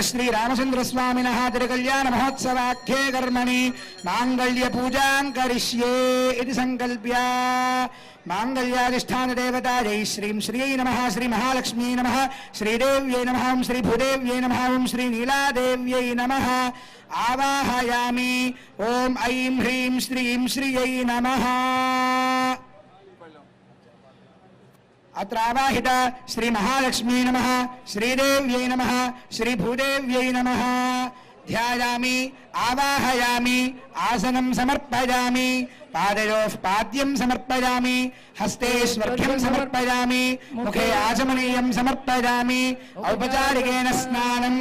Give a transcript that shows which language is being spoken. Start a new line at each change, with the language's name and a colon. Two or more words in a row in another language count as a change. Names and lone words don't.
Sanskrit: శ్రీ రామచంద్ర స్వామినః తిరుకళ్యాణ మహోత్సవాఖ్యే కర్మణి మాంగళ్య పూజాం కరిష్యే ఇది సంకల్ప్య మాంగళ్యాధిష్టాన దేవతాయై శ్రీం శ్రీయై నమః శ్రీ మహాలక్ష్మ్యై నమః శ్రీదేవ్యై నమః శ్రీ భూదేవ్యై నమః శ్రీ నీలాదేవ్యై నమః ఆవాహయామి ఓం ఐం హ్రీం శ్రీం శ్రీయై నమః अत्र आवाहित श्री महालक्ष्मी नमः श्रीदेव्यै नमः श्री भूदेव्यै नमः ध्यायामि आवाहयामि आसनं समर्पयामि पादयोः पाद्यं समर्पयामि हस्ते स्वर्घ्यं समर्पयामि मुखे आचमनीयं समर्पयामि औपचारिकेन स्नानम्